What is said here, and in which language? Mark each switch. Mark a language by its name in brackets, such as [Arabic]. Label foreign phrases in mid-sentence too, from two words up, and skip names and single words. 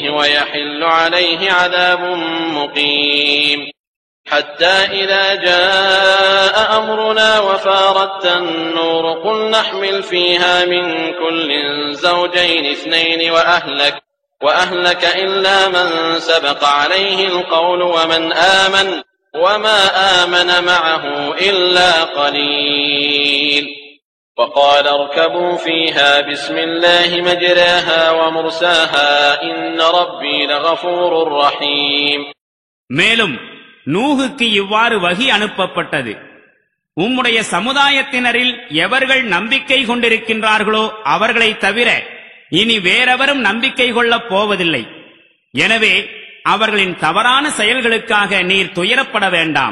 [Arabic] وَيَحِلُّ عَلَيْهِ عَذَابٌ مُّقِيمٌ حَتَّى إِذَا جَاءَ أَمْرُنَا وَفَارَتِ النُّورُ قُلْ نَحْمِلْ فِيهَا مِن كُلٍّ زَوْجَيْنِ اثْنَيْنِ وَأَهْلَكَ إِلَّا مَن سَبَقَ عَلَيْهِ الْقَوْلُ وَمَنْ آمَنَ وَمَا آمَنَ مَعَهُ إِلَّا قَلِيلٌ وَقَالَ ارْكَبُوا فِيهَا بِسْمِ اللَّهِ مَجْرَاهَا وَمُرْسَاهَا إِنَّ رَبِّي لَغَفُورٌ رَّحِيمٌ. [Tamil] மேலும் நூகுக்கு இவ்வாறு வஹி அனுப்பப்பட்டது. உம்முடைய சமுதாயத்தினரில் எவர்கள் நம்பிக்கை கொண்டிருக்கின்றார்களோ அவர்களை தவிர இனி வேறெவரும் நம்பிக்கை கொள்ளப் போவதில்லை. எனவே அவர்களின் தவறான செயல்களுக்காக நீர் துயரப்பட வேண்டாம்.